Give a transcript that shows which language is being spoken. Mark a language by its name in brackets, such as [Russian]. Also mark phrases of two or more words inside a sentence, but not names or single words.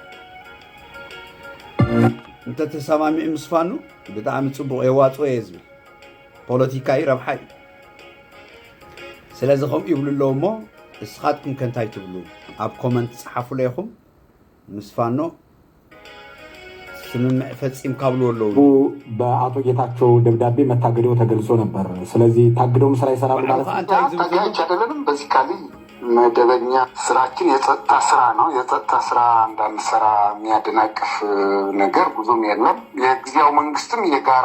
[Tigrinya] እንተ ተሰማሚዑ ምስ ፋኖ ብጣዕሚ ጽቡቕ የዋፅኦ እየ ዝብል ፖለቲካዊ ረብሓ እዩ ስለዚ ከምኡ ይብሉ ኣለዎ እሞ እስኻትኩም ከንታይ ትብሉ ኣብ ኮመንት ጽሓፉ ለይኹም ምስ ፋኖ ስምምዕ ፈጺም ካብሉ ኣለዉ [Amharic] በአቶ ጌታቸው ደብዳቤ መታገደው ተገልጾ ነበር ስለዚህ ታግደው ስራ ይሰራሉ ማለት ነው በዚህ ካሊ መደበኛ ስራችን የጸጥታ ስራ ነው የጸጥታ ስራ እንዳንሰራ የሚያደናቅፍ ነገር ብዙም የለም የጊዜያው መንግስትም የጋራ